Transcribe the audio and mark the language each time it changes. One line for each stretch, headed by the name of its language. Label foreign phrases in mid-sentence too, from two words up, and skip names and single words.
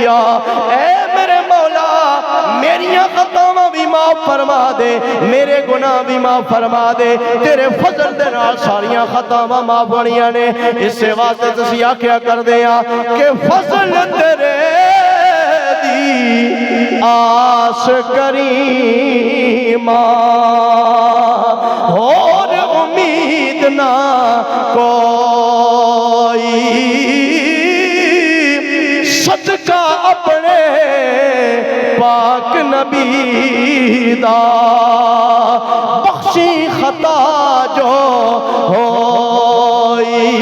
Punjabi: اے میرے مولا میریاں خطاواں بھی معاف فرما دے میرے گناہ بھی معاف فرما دے. تیرے فضل دے نال ساریاں خطاواں معاف ہونیاں نے. اس سے واسطے تسی آکھیا کردے ہاں کہ فضل تیرے دی آس کریماں اور امید نہ کوئی صدقہ اپنے پاک نبی دا بخشی خطا جو ہوئی.